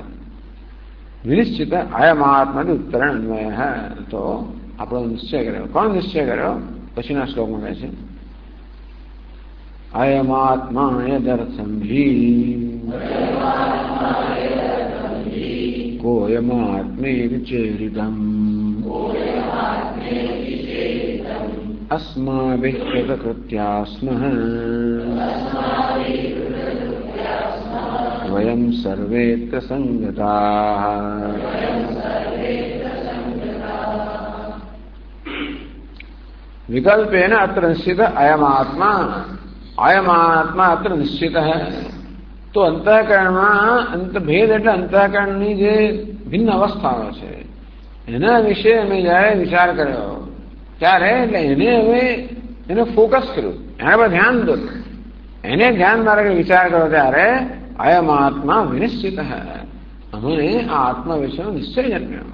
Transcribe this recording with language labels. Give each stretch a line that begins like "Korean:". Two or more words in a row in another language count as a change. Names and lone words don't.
Sanskrit: विनिश्चित अयमात्मा उत्तरण अन्वय.
Gujarati: તો આપણો નિશ્ચય કર્યો. કોણ નિશ્ચય કર્યો? પછીના શ્લોકમાં કહે છે
Sanskrit: अयमात्मा यदर्थम हि कोयमात्मेति चेरितम अस्माभिः कृतकृत्यास्मः वयं सर्वेत्र संगताः. विकल्पेन अत्र निश्चित अयमात्मा, अयमात्मा अत्र निश्चित है.
Gujarati: तो अंतःकरणમાં અંતભેદ એટલે અંતઃકરણની જે ભિન્ન અવસ્થાઓ છે એના વિશે અમે જ્યારે વિચાર કર્યો ત્યારે એટલે એને હવે એને ફોકસ કર્યું, એના પર ધ્યાન દોર્યું, એને ધ્યાનમાં રાખી વિચાર કર્યો ત્યારે
Sanskrit: अयमात्मा विनिश्चित
Gujarati: હૈ, અમને આ આત્મા વિશેનો નિશ્ચય જન્મ્યો.